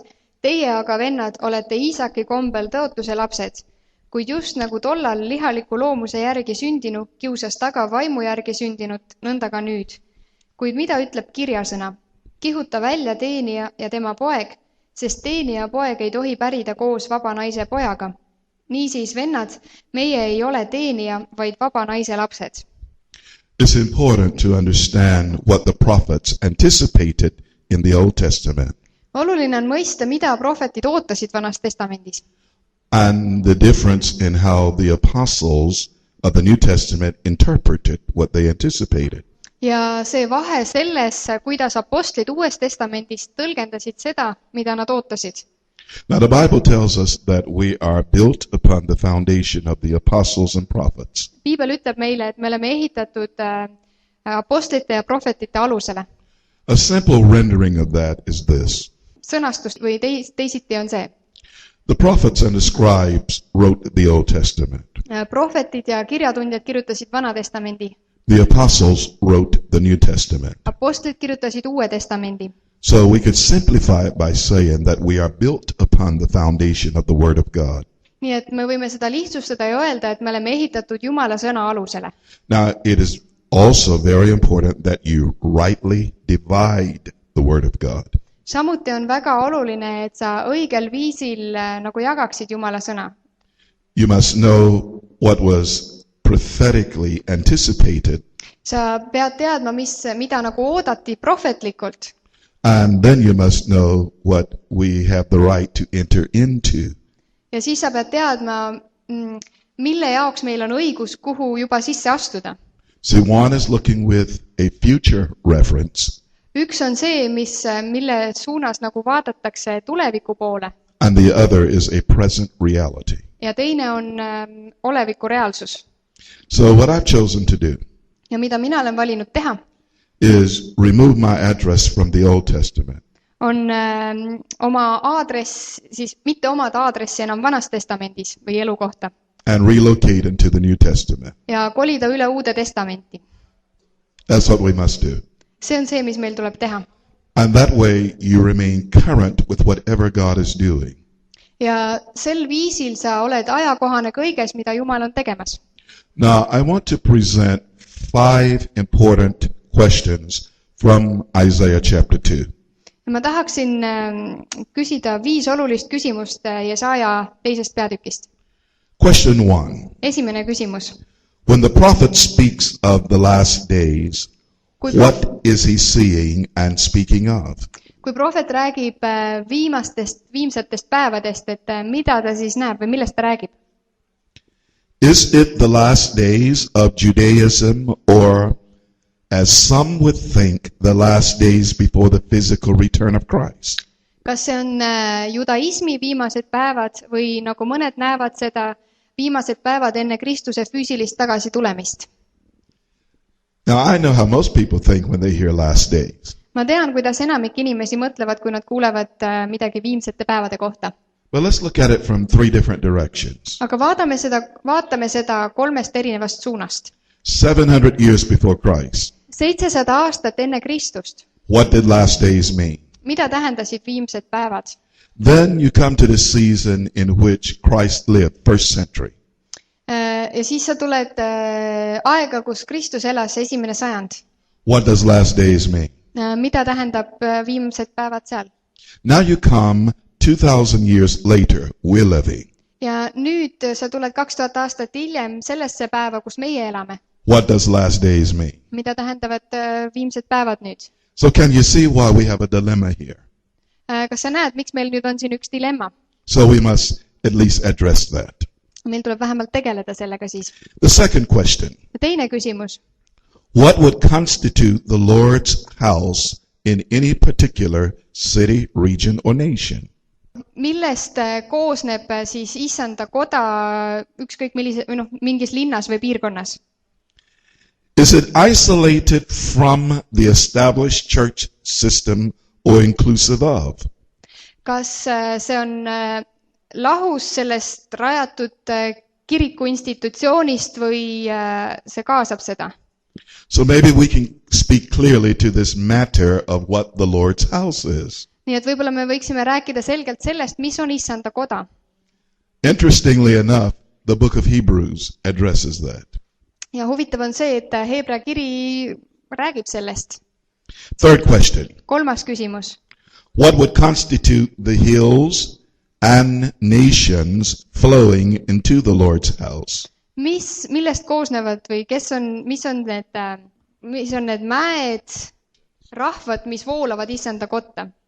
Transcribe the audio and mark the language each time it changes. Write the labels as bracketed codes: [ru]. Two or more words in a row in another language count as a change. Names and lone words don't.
[et] Teie aga, vennad, olete Iisaki kombel tõotuse lapsed, kuid just nagu tollal lihaliku loomuse järgi sündinu kiusas taga vaimu järgi sündinut, nõnda ka nüüd. Kuid mida ütleb kirjasõna? Kihuta välja teenija ja tema poeg, sest teenija poeg ei tohi pärida koos vaba naise pojaga. Niisiis, vennad, meie ei ole teenija, vaid vaba naise lapsed. [en] It's important to understand what the prophets anticipated in the Old Testament. [et] Oluline on mõista, mida prohvetid ootasid Vanas Testamendis. [en] And the difference in how the apostles of the New Testament interpreted what they anticipated. [et] Ja see vahe selles, kuidas apostlid Uues Testamendis tõlgendasid seda, mida nad ootasid. [en] Now the Bible tells us that we are built upon the foundation of the apostles and prophets. [et] Piibel ütleb meile, et me oleme ehitatud apostlite ja prohvetite alusele. [en] A simple rendering of that is this. [et] Sõnastust või teisiti on see. [en] The prophets and the scribes wrote the Old Testament. [et] Prohvetid ja kirjatundjad kirjutasid Vana Testamendi. [en] The apostles wrote the New Testament. [et] Apostlid kirjutasid Uue Testamendi. [en] So we could simplify it by saying that we are built upon the foundation of the Word of God. [et] nii et me võime seda lihtsustada ja öelda, et me oleme ehitatud Jumala sõna alusele. [en] Now, it is also very important that you rightly divide the Word of God. [et] Samuti on väga oluline, et sa õigel viisil nagu jagaksid Jumala sõna. [en] You must know what was prophetically anticipated, [et] Sa pead teadma, mida nagu oodati prohvetlikult. [en] and then you must know what we have the right to enter into. [et] Ja siis sa pead teadma, mille jaoks meil on õigus, kuhu juba sisse astuda. [en] See, one is looking with a future reference, [et] Üks on see, mille suunas nagu vaadatakse tuleviku poole, [en] and the other is a present reality. [et] ja teine on oleviku reaalsus. [en] So what I've chosen to do [et] Ja mida mina olen valinud teha, [en] is remove my address from the Old Testament [et] on oma aadress, siis mitte omada aadressi enam Vanas Testamendis või elukohta [en] and relocate into the New Testament. [et] ja kolida üle Uude Testamenti. [en] That's what we must do. [et] See on see, mis meil tuleb teha. [en] And that way you remain current with whatever God is doing. [et] Ja sel viisil sa oled ajakohane kõiges, mida Jumal on tegemas. [en] Now, I want to present 5 important questions from Isaiah chapter 2. [et] Ja ma tahaksin küsida 5 olulist küsimust Jesaja 2. peatükist. [en] Question 1. [et] Esimene küsimus. [en] When the prophet speaks of the last days, what is he seeing and speaking of? [et] Kui prohvet räägib viimsetest päevadest, et mida ta siis näeb või millest ta räägib? [en] Is it the last days of Judaism, or, as some would think, the last days before the physical return of Christ? [et] Kas see on judaismi viimased päevad või nagu mõned näevad seda viimased päevad enne Kristuse füüsilist tagasi tulemist? [en] Now, I know how most people think when they hear last days. [et] Ma tean, kuidas enamik inimesi mõtlevad, kui nad kuulevad midagi viimsete päevade kohta. [en] But let's look at it from 3 different directions. [et] Aga vaatame seda 3 erinevast suunast. [en] 700 years before Christ. [et] 700 aastat enne Kristust. [en] What did last days mean? [et] Mida tähendasid viimsed päevad? [en] Then you come to the season in which Christ lived, first century. [et] Ja siis sa tuled aega, kus Kristus elas, 1. sajand. [en] What does last days mean? [et] Mida tähendab viimsed päevad seal? [en] Now you come 2000 years later, we're living. [et] Ja nüüd sa tuled 2000 aastat hiljem sellesse päeva, kus meie elame. [en] What does last days mean? [et] Mida tähendavad viimsed päevad nüüd? [en] So can you see why we have a dilemma here? [et] Kas sa näed, miks meil nüüd on siin üks dilemma? [en] So we must at least address that. [et] Meil tuleb vähemalt tegeleda sellega siis. [en] The second question. [et] Teine küsimus. [en] What would constitute the Lord's house in any particular city, region, or nation? [et] Millest koosneb siis issanda koda ükskõik mingis linnas või piirkonnas? [en] Is it isolated from the established church system or inclusive of? [et] Kas see on lahus sellest rajatud kiriku institutsioonist või see kaasab seda? [en] So maybe we can speak clearly to this matter of what the Lord's house is. [et] Nii et võib-olla me võiksime rääkida selgelt sellest, mis on issanda koda. [en] Interestingly enough, the book of Hebrews addresses that. [et] Ja huvitav on see, et Heebrea kiri räägib sellest. [en] Third question. [et] 3. küsimus. [en] What would constitute the hills and nations flowing into the Lord's house? [et] Millest koosnevad või mis on need mäed, rahvad, mis voolavad issanda kotta?